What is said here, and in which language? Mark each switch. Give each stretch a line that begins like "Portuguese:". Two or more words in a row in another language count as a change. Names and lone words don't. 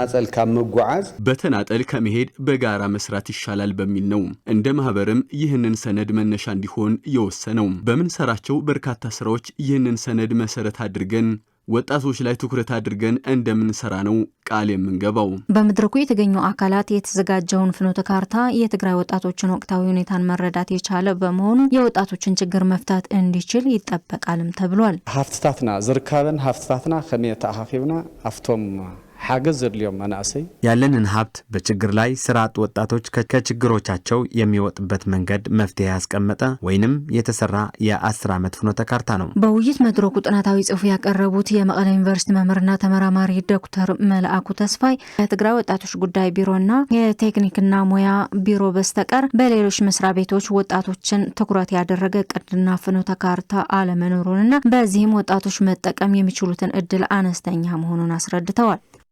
Amharic: በተናጠል ከመሄድ በጋራ መስራት ይሻላል በሚል ነው እንደ ማህበርም ይህንን ሰነድ መነሻ እንዲሆን የወሰነው። በምንሰራቸው በርካታ ስራዎች ይህንን ሰነድ መሰረት አድርገን ወጣቶች ላይ ትኩረት አድርገን እንደምንሰራ ነው ቃል የምንገባው። በመድረኩ የተገኙ አካላት የተዘጋጀውን ፍኖተ ካርታ የትግራይ ወጣቶችን ወቅታዊ ሁኔታን መረዳት የቻለ በመሆኑ የወጣቶችን ችግር መፍታት እንዲችል ይጠበቃልም ተብሏል።
Tigrinya: ሀፍትታትና ዝርካበን ሀፍትታትና ከመይ ተአኻፊብና አፍቶም ሓገዝ ዘድልዮም መናእሰይ
Amharic: ያለንን ሀብት በችግር ላይ ስራ አጥ ወጣቶች ከችግሮቻቸው የሚወጡበት መንገድ መፍትሄ ያስቀመጠ ወይንም የተሰራ የ10 ዓመት ፍኖተ ካርታ ነው። በውይይት መድረኩ ጥናታዊ ጽሑፍ ያቀረቡት የመቀለ ዩኒቨርሲቲ መምህርና ተመራማሪ ዶክተር መልአኩ ተስፋይ የትግራይ ወጣቶች ጉዳይ ቢሮና የቴክኒክና ሙያ ቢሮ በስተቀር በሌሎች መስሪያ ቤቶች ወጣቶችን ትኩረት ያደረገ ቅድና ፍኖተ ካርታ አለመኖሩንና በዚህም ወጣቶች መጠቀም የሚችሉትን እድል አነስተኛ መሆኑን አስረድተዋል።